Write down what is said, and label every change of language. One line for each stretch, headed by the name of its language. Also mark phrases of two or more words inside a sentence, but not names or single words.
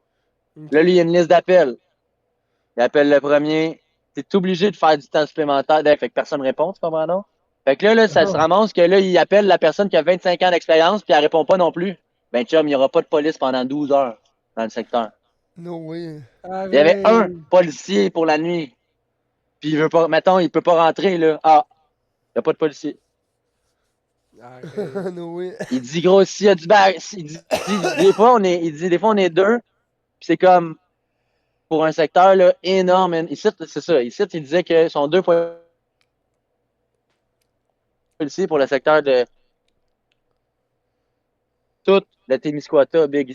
French: Ok. Là, lui, il y a une liste d'appels. Il appelle le premier. T'es obligé de faire du temps supplémentaire. Fait que personne répond, tu comprends, non? Fait que là, ça se ramasse que là, il appelle la personne qui a 25 ans d'expérience, puis elle répond pas non plus. Ben, chum, il y aura pas de police pendant 12 heures dans le secteur.
English: No way.
French: Il y avait un Arrête. policier pour la nuit. Puis il veut pas, mettons, il peut pas rentrer, là. Ah, il n'y a pas de policier. Arrête.
English: No way.
French: Il dit, gros, s'il y a du il dit, des fois, il dit, des fois, on est deux, puis c'est comme, pour un secteur, là, énorme. Ici, c'est ça. Ici, il disait que sont deux policiers pour le secteur de tout le Témiscouata, Big.